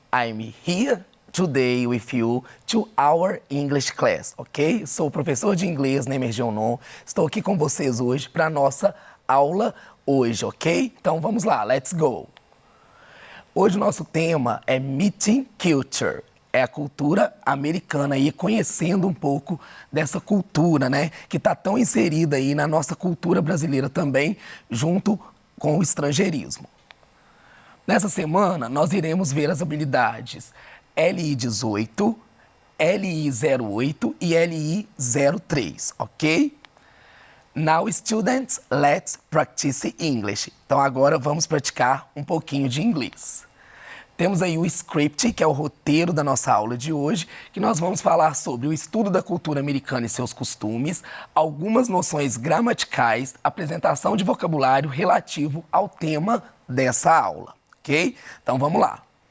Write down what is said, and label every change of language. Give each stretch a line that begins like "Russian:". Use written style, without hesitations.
English: I'm here today with you to our English class, ok?
Portuguese: Sou o professor de inglês, Nemer Geonon. Estou aqui com vocês hoje para a nossa aula hoje, ok? Então vamos lá,
English: let's go!
Portuguese: Hoje o nosso tema é Meeting Culture. É a cultura americana e conhecendo um pouco dessa cultura, né? Que está tão inserida aí na nossa cultura brasileira também, junto com o estrangeirismo. Nessa semana, nós iremos ver as habilidades LI18, LI08 e LI03, ok?
English: Now, students, let's practice English.
Portuguese: Então, agora vamos praticar um pouquinho de inglês. Temos aí o script, que é o roteiro da nossa aula de hoje, que nós vamos falar sobre o estudo da cultura americana e seus costumes, algumas noções gramaticais, apresentação de vocabulário relativo ao tema dessa aula, ok? Então vamos lá.